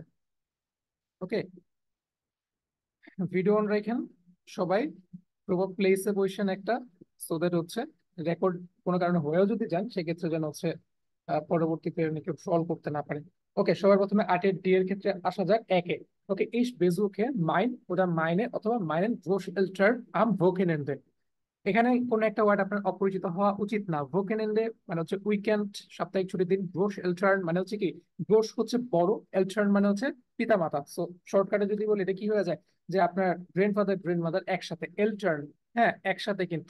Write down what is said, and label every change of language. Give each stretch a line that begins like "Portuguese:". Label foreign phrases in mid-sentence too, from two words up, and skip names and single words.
Bangla: ওকে,
English: video on
Bangla: রাখেন সবাই,
English: proper place
Bangla: বসেন একটা,
English: so that
Bangla: হচ্ছে রেকর্ড কোনো কারণে হয়েও যদি যান সেক্ষেত্রে যেন হচ্ছে পরবর্তীতে কেউ সলভ করতে না পারে। ওকে, সবার প্রথমে 8 এর ডি এর ক্ষেত্রে আসা যাক একে। ওকে,
German: ich besuche mein oder meine অথবা meinen Großeltern am Wochenende।
Bangla: এখানে কোন একটা ওয়ার্ড আপনার অপরিচিত হওয়া উচিত না। ভোকেনেন্ডে মানে হচ্ছে উইকেন্ড, সাপ্তাহিক ছুটির দিন।
German: Groß Eltern
Bangla: মানে হচ্ছে কি, গ্রোস হচ্ছে বড়, এল্টার্ন মানে হচ্ছে পিতামাতা। সো শর্টকাটে যদি বলি এটা কি হয়ে যায়, যে আপনার
English: grandfather grandmother
Bangla: একসাথে, এল্টার্ন, হ্যাঁ একসাথে কিন্তু।